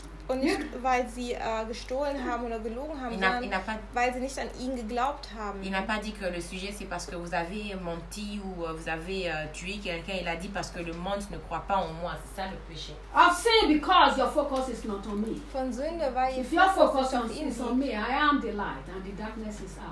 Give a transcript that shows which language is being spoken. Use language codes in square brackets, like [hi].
[de] Und nicht, weil sie gestohlen haben oder gelogen haben, sondern weil sie nicht an ihn geglaubt haben. [fr] Il n'a pas dit que le sujet c'est parce que vous avez menti ou vous avez tué quelqu'un. Il a dit parce que le monde ne croit pas en moi. C'est ça le péché. [en] I've sinned because your focus is not on me. [de] Von Sünde, weil [en] if your focus is on me, I am the light and the darkness is out.